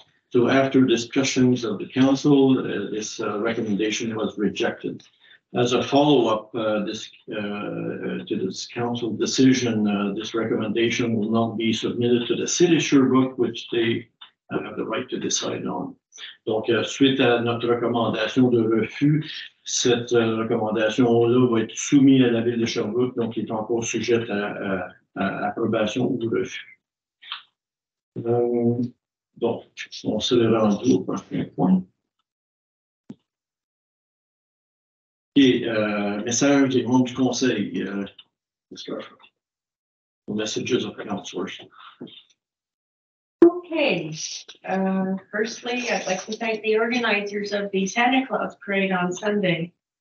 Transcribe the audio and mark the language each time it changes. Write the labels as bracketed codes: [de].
[en] So after discussions of the council, this recommendation was rejected. As a follow-up to this council decision, this recommendation will not be submitted to the city Sherbrooke, which they have the right to decide on. [fr] Donc, suite à notre recommandation de refus, cette recommandation-là va être soumise à la ville de Sherbrooke, donc il est encore sujette à approbation ou refus. Donc, on s'est rendu au prochain point. Et message des membres du Conseil. [en] Messages of councilors. Okay, firstly, I'd like to thank the organizers of the Santa Claus Parade on Sunday.